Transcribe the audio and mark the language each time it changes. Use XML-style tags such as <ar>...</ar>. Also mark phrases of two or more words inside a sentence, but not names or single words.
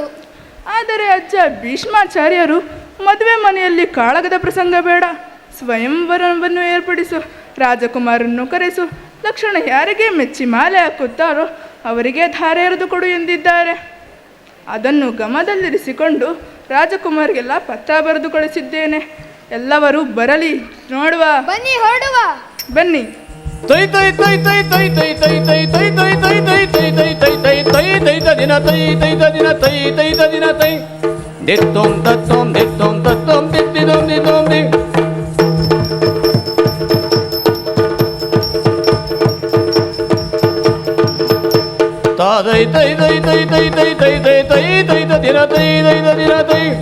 <kn>ಆದರೆ ಅಜ್ಜ ಭೀಷ್ಮಾಚಾರ್ಯರು ಮದುವೆ ಮನೆಯಲ್ಲಿ ಕಾಳಗದ ಪ್ರಸಂಗ ಬೇಡ, ಸ್ವಯಂವರವನ್ನು ಏರ್ಪಡಿಸು, ರಾಜಕುಮಾರನ್ನು ಕರೆಸು, ಲಕ್ಷಣ ಯಾರಿಗೆ ಮೆಚ್ಚಿ ಮಾಲೆ ಹಾಕುತ್ತಾರೋ ಅವರಿಗೆ ಧಾರೆ ಎರೆದು ಕೊಡು ಎಂದಿದ್ದಾರೆ. ಅದನ್ನು ಗಮನದಲ್ಲಿರಿಸಿಕೊಂಡು ರಾಜಕುಮಾರಿಗೆಲ್ಲ ಪತ್ರ ಬರೆದು ಕಳಿಸಿದ್ದೇನೆ. ಎಲ್ಲರೂ ಬರಲಿ, ನೋಡುವ. ಬನ್ನಿ, ಹೊರಡುವ. ಬನ್ನಿ. ತೈ ತೈ ತೈ ತೈ ತೈ ತೈ ತೈ ತೈ ತೈ ತೈ ತೈ ತೈ ತೈ ತೈ ತೈ ತೈ ತೈ ತೈ ದಿನ ತೈ ತೈ ದಿನ ತೈ ತೈ ದಿನ ತೈ ದಿತ್ತೋಂ ತತ್ತೋಂ ದಿತ್ತೋಂ ತತ್ತೋಂ ದಿತ್ತಿದೋಂ ದಿತ್ತೋಂ ದಿ ತೈ ತೈ ತೈ ತೈ ತೈ ತೈ ತೈ ತೈ ತೈ ತೈ ದಿನ ತೈ ತೈ ದಿನ ತೈ</kn>